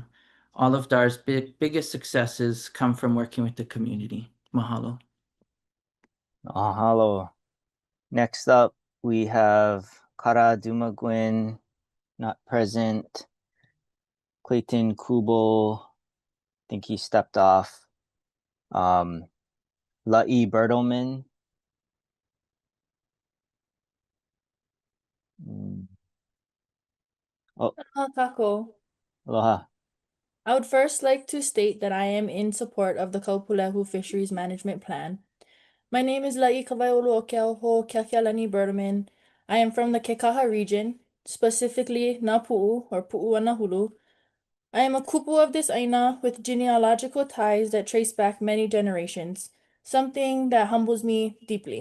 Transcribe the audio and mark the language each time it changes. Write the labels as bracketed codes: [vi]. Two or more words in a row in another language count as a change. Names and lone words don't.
[en] All of DAR's biggest successes come from working with the community. Mahalo. Mahalo. Next up, we have Kara Dumagwin, not present. Clayton Kubo, I think he stepped off. La'i Bertelman. Oh, [haw] Aloha kako. [en] aloha. I would first like to state that I am in support of the Kaʻūpūlehu Fisheries Management Plan. My name is La'i Kawaiʻoluokeaho Keakealani Bertelman. I am from the Kekaha region, specifically Napu'u or Pu'uanahulu. I am a kupu of this aina with genealogical ties that trace back many generations, something that humbles me deeply.